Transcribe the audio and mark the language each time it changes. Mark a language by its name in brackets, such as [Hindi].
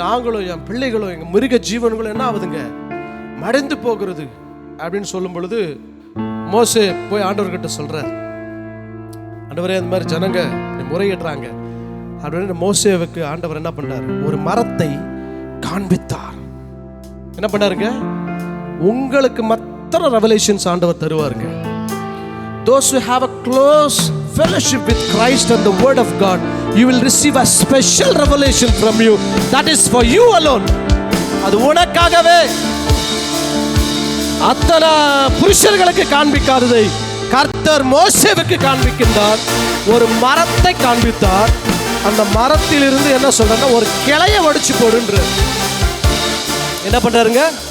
[Tamil] நாங்களும் என் பிள்ளைகளும் எங்க மிருக ஜீவன்களும் என்ன ஆகுதுங்க? மறைந்து போகிறது அப்படின்னு சொல்லும் பொழுது மோசே போய் ஆண்டவர்கிட்ட சொல்றார், ஆண்டவரே, அந்த மாதிரி ஜனங்க முறையிடுறாங்க அப்படின்னு மோசேவுக்கு ஆண்டவர் என்ன பண்றாரு? ஒரு மரத்தை காண்பித்தார். என்ன பண்ணாருங்க? உங்களுக்கு மற்ற ரெவலேஷன்ஸ் ஆண்டவர் தருவாருங்க. [English] Those who have a close fellowship with Christ and the word of God, you will receive a special revelation from you. That is for you alone. [Tamil] அது உனக்காகவே. அத்தனை புருஷர்களுக்கு காண்பிக்காததை கர்த்தர் மோசேவுக்கு காண்பிக்கின்றார். ஒரு மரத்தை காண்பித்தார். அந்த மரத்தில் இருந்து என்ன சொல்றாங்க? ஒரு கிளையை ஒடிச்சு போடுன்ற. என்ன பண்றாருங்க?